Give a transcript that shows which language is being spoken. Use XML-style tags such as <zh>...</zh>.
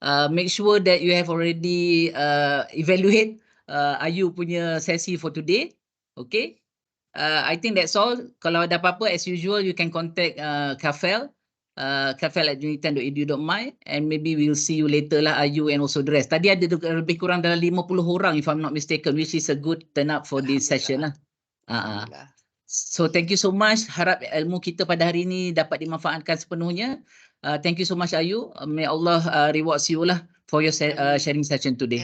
<en>Make sure that you have already evaluate Ayu punya sesi for today. Okay. I think that's all.</en> <ms>Kalau ada apa-apa</ms> <en>as usual you can contact Kafel. Kafel@unitan.edu.my and maybe we'll see you later lah Ayu and also the rest.</en> <ms>Tadi ada lebih kurang dalam 50 orang</ms> <en>if I'm not mistaken, which is a good turn up for this session lah. So thank you so much.</en> <ms>Harap ilmu kita pada hari ini dapat dimanfaatkan sepenuhnya.</ms> <en>Thank you so much Ayu. May Allah rewards you lah for your sharing session today.</en>